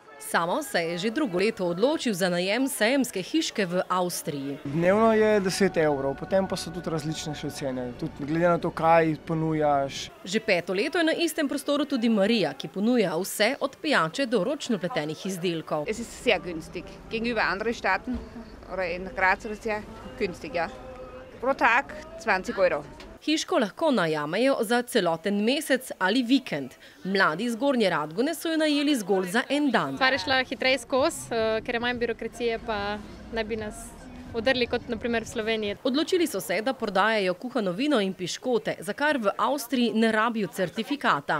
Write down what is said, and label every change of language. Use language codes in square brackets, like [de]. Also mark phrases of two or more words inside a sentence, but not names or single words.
[sl] Samo se je že drugo leto odločil za najem sejemske hiške v Avstriji. Dnevno je 10 evrov, potem pa so tudi različne še cene, tudi glede na to, kaj ponujaš. Že 5. leto je na istem prostoru tudi Marija, ki ponuja vse od pijače do ročno pletenih izdelkov. [de] Es ist sehr günstig. Gegenüber anderen Staaten oder in Graz oder sehr günstig, ja. Pro Tag 20 Euro. [sl] Hiško lahko najamejo za celoten mesec ali vikend. Mladi iz Gornje Radgone so jo najeli zgolj za en dan. Stvar je šla hitreje skozi, ker je manj birokracije, pa ne bi nas udrli kot naprimer v Sloveniji. Odločili so se, da prodajajo kuhano vino in piškote, za kar v Avstriji ne rabijo certifikata.